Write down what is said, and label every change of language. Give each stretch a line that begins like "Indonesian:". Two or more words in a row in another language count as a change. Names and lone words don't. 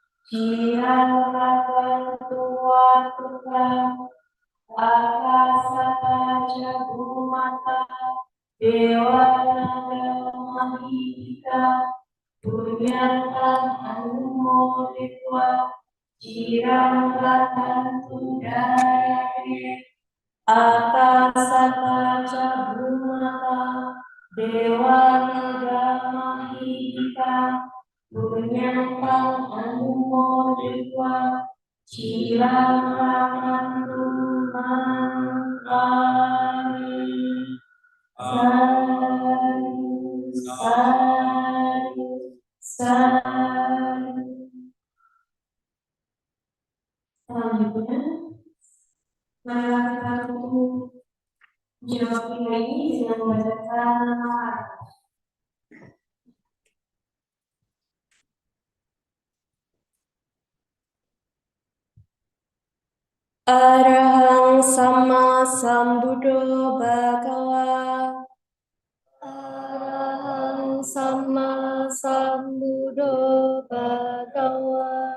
Pali: Cirang tua tukang akasa jagumata dewa naga mahika punyang anumoditwa cirang tudayane akasa jagumata dewa naga mahika punyang anumoditwa cirang
Indonesian: Selanjutnya, marilah kita tutup jilbab ini dengan membacakan nama
Pali: Arahang Sama Sambuddho Bhagawa. Arahang Sama Sambuddho Bhagawa.